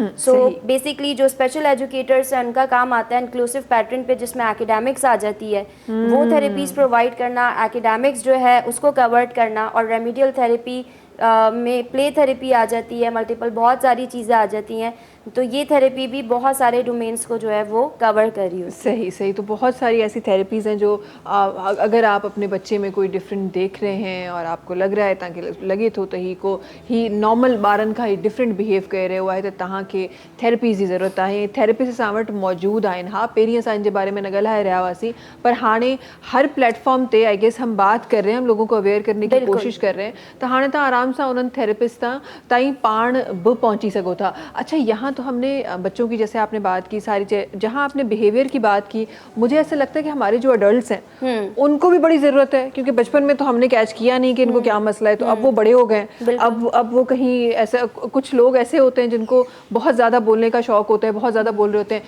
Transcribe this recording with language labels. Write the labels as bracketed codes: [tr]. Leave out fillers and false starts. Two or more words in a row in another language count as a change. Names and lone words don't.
[hi] सो बेसिकली जो [en] special educators [hi] हैं उनका काम आता है [en] inclusive pattern [hi] पे, जिसमें एकेडमिक्स आ जाती है, वो [en] therapies provide [hi] करना, एकेडमिक्स जो है उसको कवर्ड करना, और [en] remedial therapy [hi] में [en] play therapy [hi] आ जाती है, मल्टीपल बहुत सारी चीज़ें आ जाती हैं। तो ये थेरेपी भी बहुत सारे डोमेन्स को जो है वो कवर कर रही है। सही सही। तो बहुत सारी ऐसी थेरेपीज़ हैं जो अगर आप अपने बच्चे में कोई डिफरेंट देख रहे हैं और आपको लग रहा है ताकि लगे तो ही नॉर्मल [sd] ॿारनि खां ही [en] different behave [sd] करे रहियो आहे त तव्हांखे थेरेपीज़ जी ज़रूरत आहे। थेरेपिस्ट असां वटि मौजूदु आहिनि। हा, पहिरीं असां इन जे बारे में न ॻाल्हाए रहिया हुआसीं, पर हाणे हर प्लेटफॉर्म ते [en] I guess [hi] हम बात कर रहे हैं, हम लोगों को अवेयर करने की कोशिश कर रहे हैं। [sd] तो हाणे तव्हां आराम सां उन्हनि थेरेपिस्ट ताईं पाण बि पहुंची सघो था। [hi] अच्छा, यहाँ तो हमने बच्चों की जैसे आपने बात की सारी, जहाँ आपने बिहेवियर की बात की, मुझे ऐसा लगता है कि हमारे जो अडल्ट्स हैं उनको भी बड़ी ज़रूरत है, क्योंकि बचपन में तो हमने कैच किया नहीं कि इनको क्या मसला है, तो अब वो बड़े हो गए, अब वो कहीं ऐसा, कुछ लोग ऐसे होते हैं जिनको बहुत ज़्यादा बोलने का शौक होता है, बहुत ज़्यादा बोल रहे होते हैं।